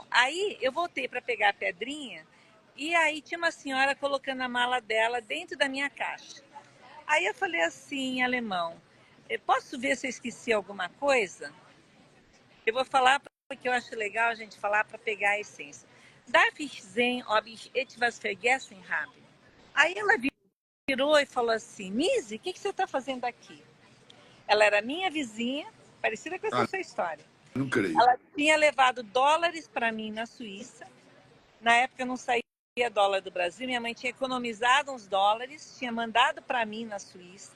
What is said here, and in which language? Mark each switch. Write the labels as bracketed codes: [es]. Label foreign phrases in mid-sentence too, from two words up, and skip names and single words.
[pt] Aí eu voltei para pegar a pedrinha e aí tinha uma senhora colocando a mala dela dentro da minha caixa. Aí eu falei assim, em alemão, posso ver se eu esqueci alguma coisa? Eu vou falar porque eu acho legal a gente falar para pegar a essência. [de] Darf ich sehen, ob ich etwas vergessen habe? [pt] Aí ela virou e falou assim, Nise, o que você está fazendo aqui? Ela era minha vizinha, parecida com essa Ah, sua história. não creio. Ela tinha levado dólares para mim na Suíça. Na época não saía dólar do Brasil. Minha mãe tinha economizado uns dólares, tinha mandado para mim na Suíça.